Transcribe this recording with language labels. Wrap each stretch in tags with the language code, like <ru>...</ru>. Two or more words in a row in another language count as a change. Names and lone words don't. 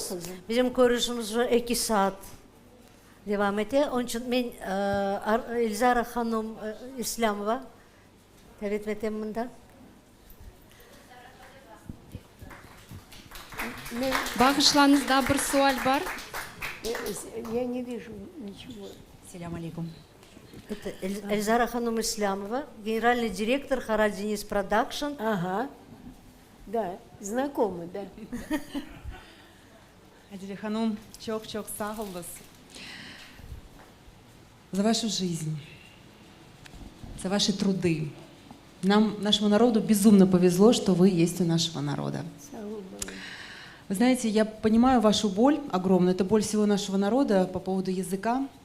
<crh>Bizim konuşmamız 2 saat devam etti. Onun için ben Elzara Hanım İslamova davet ettim bunda. Bağışlarınızda bir sual var.</crh> <ru>Я не вижу ничего. Селям алейкум. Это Эльзара Ханум Исламова, генеральный директор Хараль Денис Продакшн. Ага, да, знакомы, да. Адиле Ханум,</ru> <crh>çok sağ olun</crh> <ru>за вашу жизнь, за ваши труды. Нашему народу безумно повезло, что вы есть у нашего народа. Вы знаете, я понимаю вашу боль огромную, это боль всего нашего народа по поводу языка.</ru>